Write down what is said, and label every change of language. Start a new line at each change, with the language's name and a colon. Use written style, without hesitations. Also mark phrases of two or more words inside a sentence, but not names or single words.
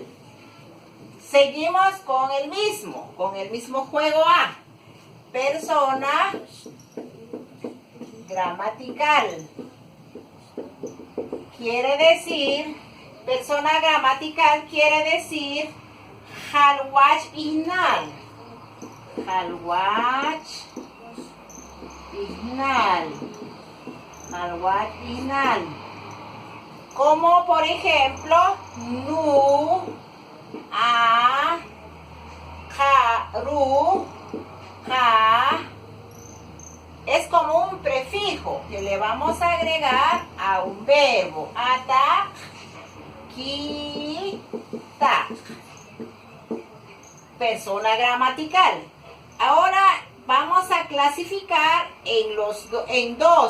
Spanish: Seguimos con el mismo juego A. Persona gramatical. Persona gramatical quiere decir
Poqomchi': halwach inal. Halwach inal. Inal.
Spanish: Como por ejemplo,
Poqomchi': nu, a, ja, ru, ja.
Spanish: Es como un prefijo que le vamos a agregar a un verbo.
Poqomchi': Atak, ki, tak.
Spanish: Persona gramatical. Ahora vamos a clasificar en dos.